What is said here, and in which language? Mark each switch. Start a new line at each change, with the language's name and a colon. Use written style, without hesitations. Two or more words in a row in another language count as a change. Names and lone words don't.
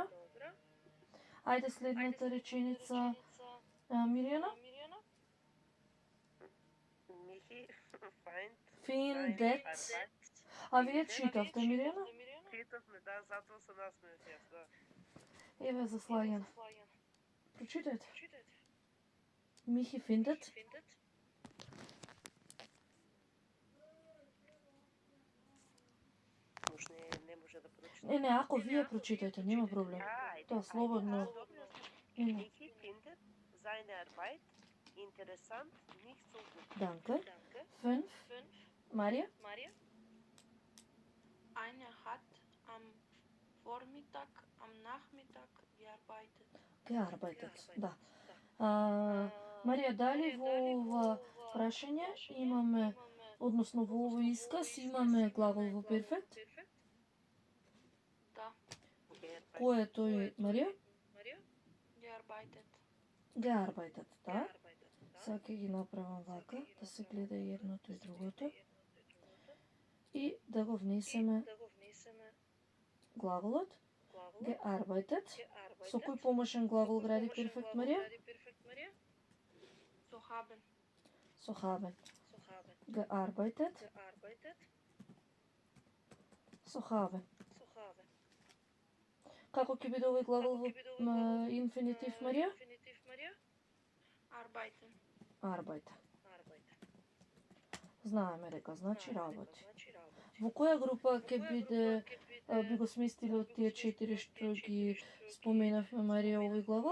Macedonian: Ајде следната реченица, Мирјана.
German: Michi Findet.
Macedonian: А вие читавте, Мирјана? Читавме, да, затоа се насмеев јас, да. Еве за Слајан. Прочитајте. Michi findet. Уж не може да прочита. Не, ако вие прочитајте, нема проблем. Тоа слободно.
German: Michi findet seine Arbeit interessant, nicht so gut.
Macedonian: Данке. 5. Марија.
German: Anja hat am Vormittag, am Nachmittag gearbeitet. Gearbeitet,
Macedonian: да. Марија, дали во ова прашање имаме, односно во овој исказ имаме глагол во перфект? Da, Кој е тој, Марија?
German: gearbeitet. Gearbeitet,
Macedonian: да. Сега ќе ги направам вака, да се гледа и едното и другото. И да го внесеме глаголот.
German: gearbeitet.
Macedonian: Со кој помошен глагол гради перфект, Марија?
German: So haben.
Macedonian: Со haben. Gearbeitet. Со haben. Како ќе биде овој глагол во инфинитив, Марија?
German: Arbeiten. Arbeiten.
Macedonian: Знаеме дека значи работи. Во која група ќе биде, би го сместиле од тие 4 што ги споменавме, Марија, овој глагол?